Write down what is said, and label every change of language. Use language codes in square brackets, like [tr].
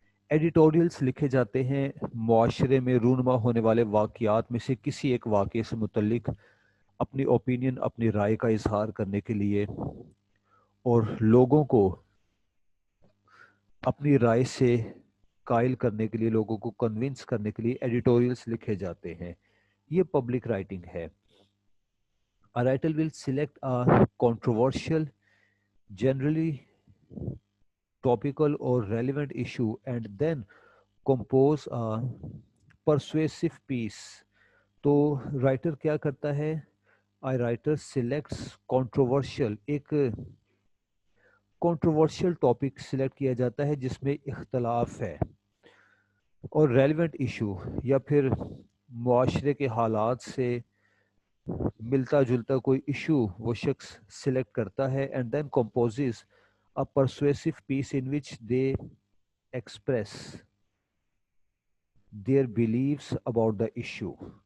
[hi] Editorials लिखे जाते हैं मुआशरे में रूनमा होने वाले वाक़यात में से किसी एक वाक़े से मुतल्लिक अपनी ओपिनियन, अपनी राय का इजहार करने के लिए और लोगों को अपनी राय से कायल करने के लिए, लोगों को कन्विंस करने के लिए एडिटोरियल्स लिखे जाते हैं। ये पब्लिक राइटिंग है। [en] A writer will select a controversial, generally topical or relevant issue and then compose a persuasive piece. [hi] तो राइटर क्या करता है? [en] A writer selects controversial, [hi] एक कंट्रोवर्शियल टॉपिक सिलेक्ट किया जाता है जिसमें इख्तलाफ है, और रेलिवेंट इशू या फिर मुआशरे के हालात से मिलता जुलता कोई इशू वो शख्स सिलेक्ट करता है, [en] And then composes a persuasive piece in which they express their beliefs about the issue.